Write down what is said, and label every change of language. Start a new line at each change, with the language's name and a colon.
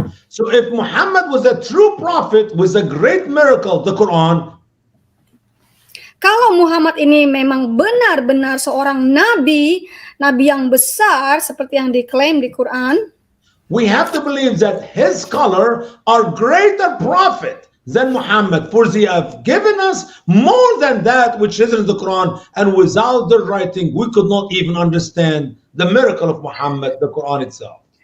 English: So if Muhammad was a true prophet with a great miracle, the Quran,
Indonesian: kalau Muhammad ini memang benar-benar seorang nabi yang besar seperti yang diklaim di Quran,
English: we have to believe that his scholar are greater prophet than Muhammad, for they have given us more than that which is in the Quran, and without their writing we could not even understand the miracle of Muhammad, the Quran itself.